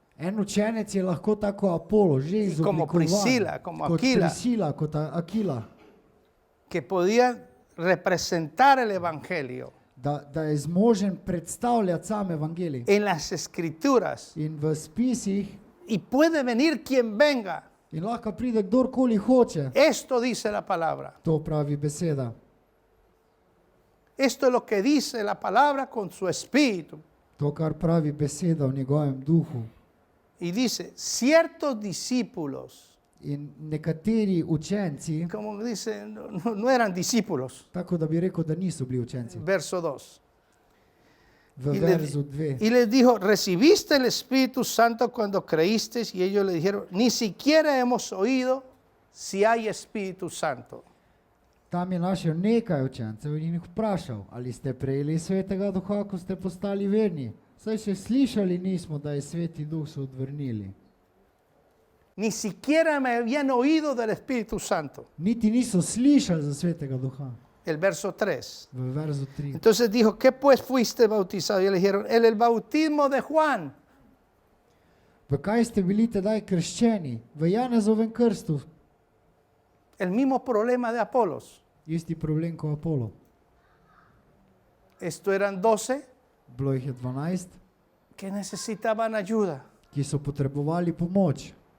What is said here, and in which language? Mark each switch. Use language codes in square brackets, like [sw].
[sl] En učenec je lahko tako Apolo, že izoblikovan. [es] Como Priscila, como [sl] kot [es] Aquila. [sl] Priscila, kot Akila. [es] Que podían representar el Evangelio [sl] Da je zmožen predstavljati sam evangelij. [es] en las Escrituras. [sl] In v spisih, [es] Y puede venir quien venga. [sl] in lahko pride kdorkoli hoče. [es] Esto dice la palabra. [sl] To pravi beseda. [es] Esto es lo que dice la palabra con su espíritu. [sl] To, kar pravi beseda v njegovem duhu. [es] Y dice, ciertos discípulos, [sl] In nekateri učenci, [es] como dice, no eran discípulos. [sl] tako da bi rekel, da niso bili učenci. [es] Verso 2. [sl] V verzu 2. [es] Y les dijo, ¿recibiste el Espíritu Santo cuando creíste? Y ellos le dijeron, ni siquiera hemos oído si hay Espíritu Santo. [sl] Tam je našel nekaj učencev in jih vprašal, ali ste prejeli Svetega Duha, ko ste postali verni. Saj še slišali nismo, da je Sveti Duh, so odvrnili. [es] Ni siquiera me habían oído del Espíritu Santo. [sl] Niti niso slišali za Svetega Duha. [es] El verso 3. [sl] V verzu 3. [es] Entonces dijo, ¿qué pues fuiste bautizado? Y le dijeron, en el bautismo de Juan. [sl] V kaj ste bili tedaj krščeni? V Janezovem krstu. [es] El mismo problema de Apolos. [sl] Isti problem kot Apolo. [es] Esto eran 12 [sl] Bilo jih je 12, [es] que necesitaban ayuda. [sl] ki so potrebovali pomoč.